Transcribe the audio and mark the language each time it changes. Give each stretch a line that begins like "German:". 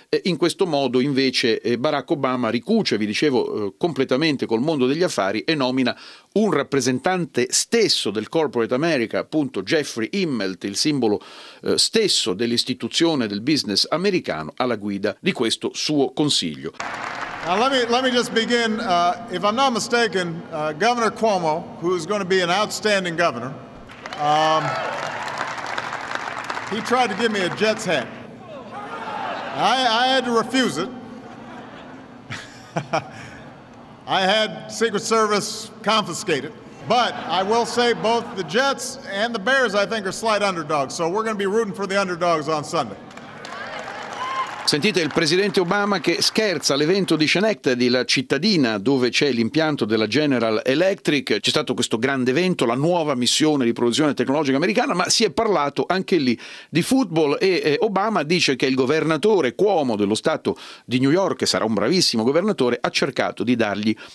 Italian: In questo modo invece Barack Obama ricuce, vi dicevo, completamente col mondo degli affari e nomina un rappresentante stesso del Corporate America, appunto Jeffrey Immelt, il simbolo stesso dell'istituzione del business americano, alla guida di questo suo consiglio.
English: Let me just begin, if I'm not mistaken, Governor Cuomo, who's going to be an outstanding governor, he tried to give me a Jets hat. I had to refuse it. I had Secret Service confiscate it. But I will say both the Jets and the Bears, I think, are slight underdogs. So we're going to be rooting for the underdogs on Sunday.
Italian: Sentite il presidente Obama che scherza all'evento di Schenectady, la cittadina dove c'è l'impianto della General Electric. C'è stato questo grande evento, la nuova missione di produzione tecnologica americana, ma si è parlato anche lì di football e Obama dice che il governatore Cuomo dello stato di New York, che sarà un bravissimo governatore, ha cercato di dargli